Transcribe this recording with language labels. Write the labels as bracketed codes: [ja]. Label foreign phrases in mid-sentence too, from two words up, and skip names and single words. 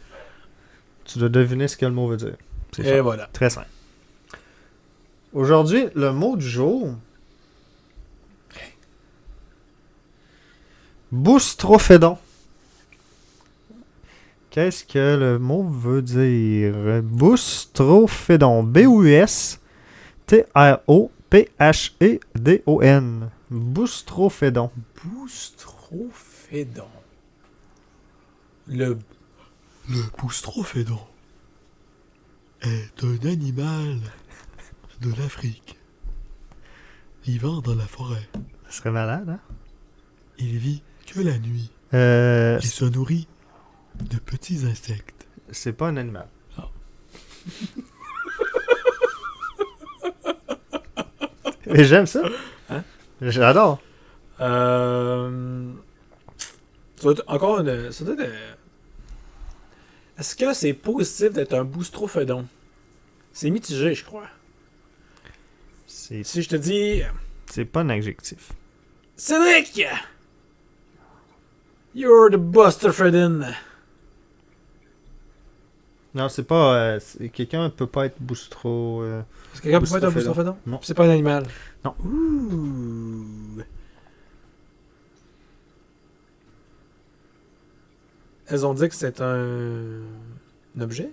[fr] Tu dois deviner ce que le mot veut dire. C'est Et ça. voilà. Très simple. Aujourd'hui, le mot du jour. Boustrophédon. Qu'est-ce que le mot veut dire? Boustrophédon. B-U-S-T-R-O-P-H-E-D-O-N. Boustrophédon. Boustrophédon. Le boustrophédon est un animal de l'Afrique vivant dans la forêt. Ça serait malade, hein? Il vit que la nuit Euh, et se nourrit de petits insectes. c'est pas un animal. Ah. Mais j'aime ça. Hein? J'adore. Ça doit être encore une... Ça doit être... Est-ce que c'est positif d'être un boustrophédon? C'est mitigé, je crois. C'est Si je te dis... pas un adjectif. Cédric! [en] You're the boustrophédon. [fr] Non, c'est pas... quelqu'un peut pas être boustro... Est-ce que quelqu'un peut pas être un boustrophédon? Non. C'est pas un animal? Non. Ouh. Elles ont dit que c'est un objet?